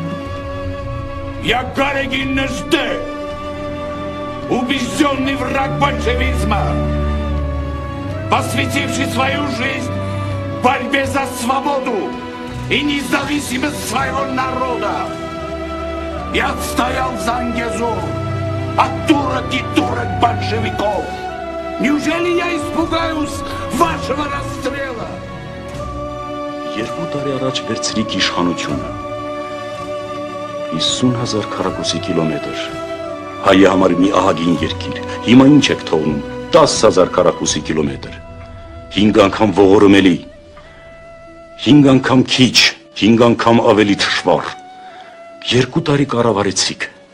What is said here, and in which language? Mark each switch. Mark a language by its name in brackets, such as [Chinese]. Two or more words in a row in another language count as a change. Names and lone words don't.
[Russian] Я Гарегин Нежде, убежденный враг большевизма, посвятивший свою жизнь борьбе за свободу и независимость своего народа. Я отстоял Зангезур от турок и турок большевиков. Неужели я испугаюсь вашего расстрела? [Armenian] Երկու տարի առաջ վերցրիք իշխանությունը, 50,000 քառակուսի կիլոմետր, հայի համար մի ահագին երկիր, հիմա ինչ եք թողնում, 10,000 քառակուսի կիլոմետր, 5 անգամ ողորմելի, 5 անգամ քիչ, 5 անգամ ավելի թշվառ, 2 տարի կառավարեցիք,